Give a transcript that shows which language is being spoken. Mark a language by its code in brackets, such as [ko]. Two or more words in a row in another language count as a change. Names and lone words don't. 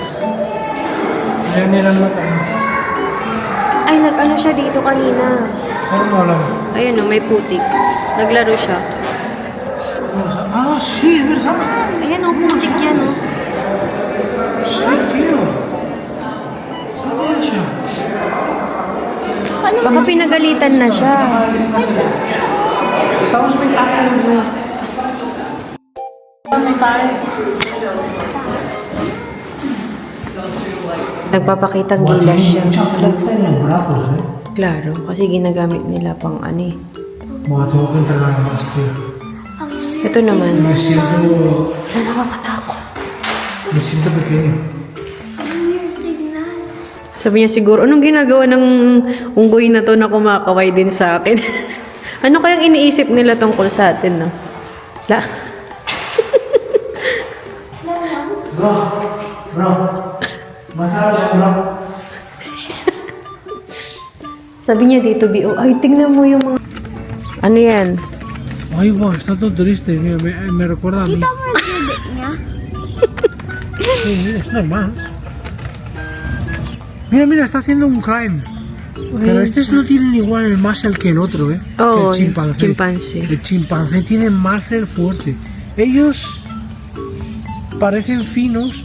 [tl] Ayaw nilang mag-ano. Ay, nag-ano siya dito kanina. Ano mo alam? Ayun o, may putik. Naglaro siya. [es] Ah, sí, es verdad. [tl] Ayan o, putik yan o. [es] Sí, tío. [tl] Ano yan siya? Baka pinagalitan na siya. Tapos may tayo. May tayo. Nagpapakitang gilas siya. [es] Mucha fuerza en los brazos, eh. [tl] Klaro, kasi ginagamit nila pang ano eh. [es] Bueno, tengo que entrenar más, tío. [tl] Ito naman. [es] Me siento... [tl] Nakakatakot. [es] Me siento pequeño. [tl] Sabi niya siguro, anong ginagawa ng unggoy na to na kumakaway din sa akin? Ano kayang iniisip nila tungkol sa atin, no? La. Bro. Masarap yan, bro. Sabi niya dito, B.O. Ay, tingnan mo yung mga... Ano yan? Ay, [es] wow, está todo triste. Mira, me recuerda a mí. [tl] Kita mo yung dede niya? [es] Sí, es normal. Mira, mira, está haciendo un crime. Pero estos no tienen igual el muscle que el otro, ¿eh? Oh, que el chimpancé. chimpancé. El chimpancé tiene muscle fuerte. Ellos parecen finos.